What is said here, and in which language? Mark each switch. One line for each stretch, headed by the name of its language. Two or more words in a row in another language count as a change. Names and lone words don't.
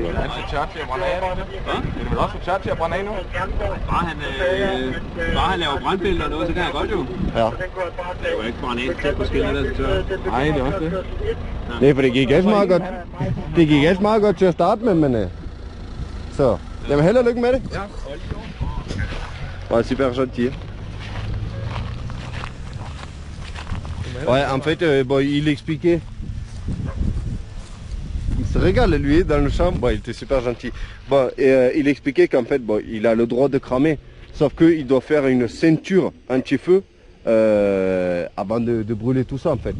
Danish: Er han for tørt til at brænde af nu? Er det vel også for tørt til at brænde af nu? Bare han laver brandbælter og noget, så kan jeg godt jo. Ja. Det er jo ikke brænde af tæt på skillet, der er så tørt. Nej, det er også det. Nej, for det gik også meget godt. Det gik også meget godt til at starte med, men... Så, jamen held og lykke med det. Ja.
French: Ouais, super gentil. Ouais, en fait, bon, il expliquait. Il se régale lui dans le champ. Bon, il était super gentil. Bon, il expliquait qu'en fait, bon, il a le droit de cramer, sauf qu'il doit faire une ceinture anti-feu avant de brûler tout ça en fait.